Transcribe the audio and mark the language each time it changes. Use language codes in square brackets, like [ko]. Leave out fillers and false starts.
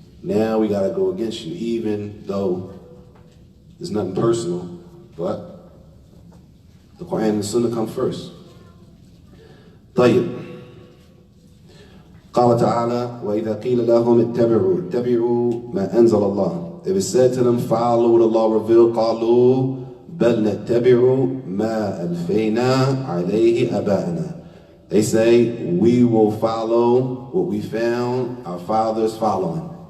[en] Now we got to go against you, even though there's nothing personal, but the Quran and the Sunnah come first. [ar] طيب. قال تعالى وإذا قيل لهم اتبعوا ما أنزل الله. [en] If it said to them, follow what Allah revealed, [ar] قالوا بل نتبع ما ألفينا عليه أباءنا. [en] They say, we will follow what we found our fathers following.